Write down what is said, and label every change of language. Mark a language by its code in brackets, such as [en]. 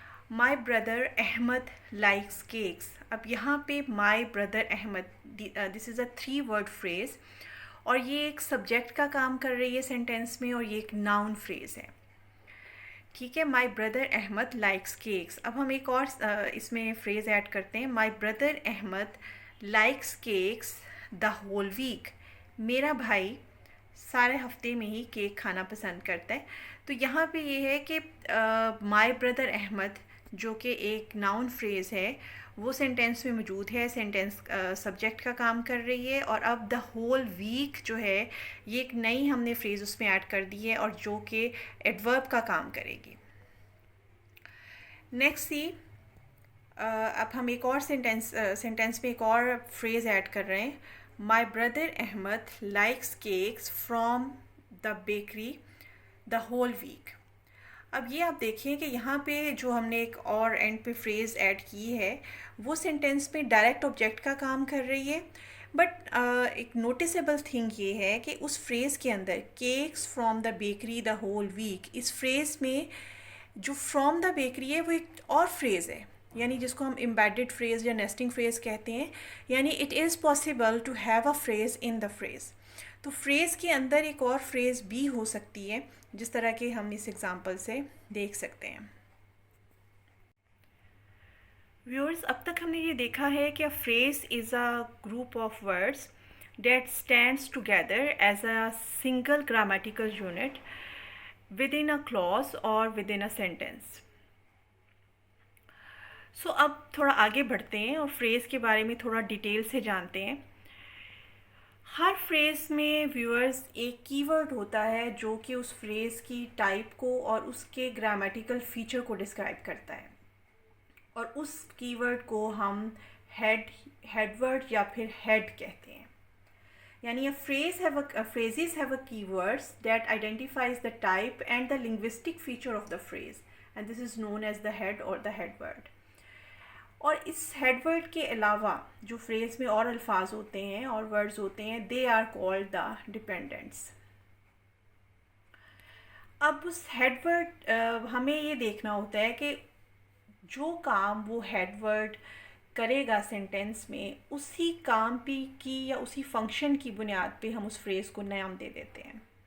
[en] My brother Ahmad likes cakes. [ur] اب یہاں پہ my brother Ahmad, [en] this is a 3 word phrase, [ur] اور یہ ایک سبجیکٹ کا کام کر رہی ہے سینٹینس میں، اور یہ ایک ناؤن فریز ہے. ٹھیک ہے. [en] My brother Ahmad likes cakes. [ur] اب ہم ایک اور اس میں فریز ایڈ کرتے ہیں. [en] My brother Ahmad likes cakes the whole week. [ur] میرا بھائی سارے ہفتے میں ہی کیک کھانا پسند کرتا ہے. تو یہاں پہ یہ ہے کہ مائی بردر احمد جو کہ ایک ناؤن فریز ہے وہ سینٹینس میں موجود ہے. سینٹینس سبجیکٹ کا کام کر رہی ہے، اور اب [en] the whole week [ur] جو ہے یہ ایک نئی ہم نے فریز اس میں ایڈ کر دی ہے، اور جو کہ ایڈورب کا کام کرے گی. [en] Next C. [ur] اب ہم ایک اور سینٹینس میں ایک اور فریز ایڈ کر رہے ہیں. [en] My brother Ahmed likes cakes from the bakery the whole week. [ur] اب یہ آپ دیکھیں کہ یہاں پہ جو ہم نے ایک اور اینڈ پہ فریز ایڈ کی ہے وہ سینٹینس میں ڈائریکٹ آبجیکٹ کا کام کر رہی ہے. [en] but ایک noticeable thing [ur] یہ ہے کہ اس فریز کے اندر [en] cakes from the bakery the whole week, [ur] اس freeze میں جو فرام دا بیکری ہے وہ ایک اور فریز ہے، یعنی جس کو ہم امبیڈڈ فریز یا نیسٹنگ فریز کہتے ہیں. [en] یعنی it is possible to have a phrase in the phrase. [ur] تو فریز کے اندر ایک اور فریز بھی ہو سکتی ہے، جس طرح کہ ہم اس ایگزامپل سے دیکھ سکتے ہیں. ویورز، اب تک ہم نے یہ دیکھا ہے کہ [en] Phrase is a group of words that stands together as a single grammatical unit within a clause or within a sentence. [ur] سو اب تھوڑا آگے بڑھتے ہیں اور فریز کے بارے میں تھوڑا ڈیٹیل سے جانتے ہیں. ہر فریز میں ویورز ایک کی ورڈ ہوتا ہے جو کہ اس فریز کی ٹائپ کو اور اس کے گرامیٹیکل فیچر کو ڈسکرائب کرتا ہے، اور اس کی ورڈ کو ہم ہیڈ ورڈ یا پھر ہیڈ کہتے ہیں. [en] یعنی phrases have a keywords that identifies the type and the linguistic feature of the phrase, and this is known as the head or the head word. [ur] اور اس ہیڈ ورڈ کے علاوہ جو freeze میں اور الفاظ ہوتے ہیں اور ورڈز ہوتے ہیں [en] They are called the dependents. [ur] اب اس ہیڈ ورڈ ہمیں یہ دیکھنا ہوتا ہے کہ جو کام وہ ہیڈ ورڈ کرے گا سینٹینس میں، اسی کام کی یا اسی فنکشن کی بنیاد پہ ہم اس فریز کو نام دے دیتے ہیں.